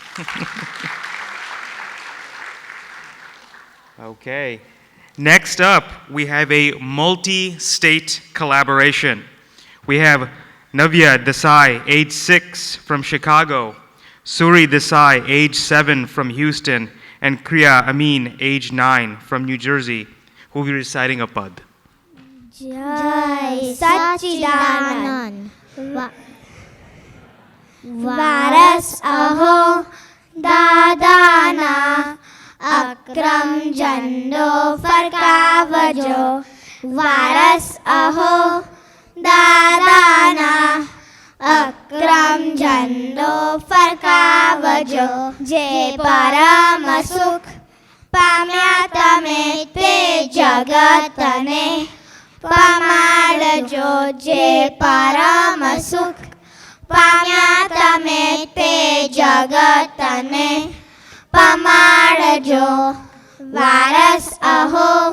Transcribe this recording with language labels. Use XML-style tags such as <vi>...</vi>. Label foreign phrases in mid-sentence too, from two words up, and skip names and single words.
<en>Okay, next up, we have a multi-state collaboration. We have Navya Desai, age 6, from Chicago, Suri Desai, age 7, from Houston, and Kriya Amin, age 9, from New Jersey, who will be reciting a pad.</en> <gu>જય સચ્ચિદાનંદ. વારસ અહો દાદાના અક્રમ ઝંડો ફરકાવજો. Varas અહો દાદાના અક્રમ ઝંડો ફરકાવજો જે પરમ સુખ પામ્યા તમે તે જગતને પમાડજો જે પરમ સુખ પામ્યા તમે તે જગતને પમાડજો વારસ અહો</gu>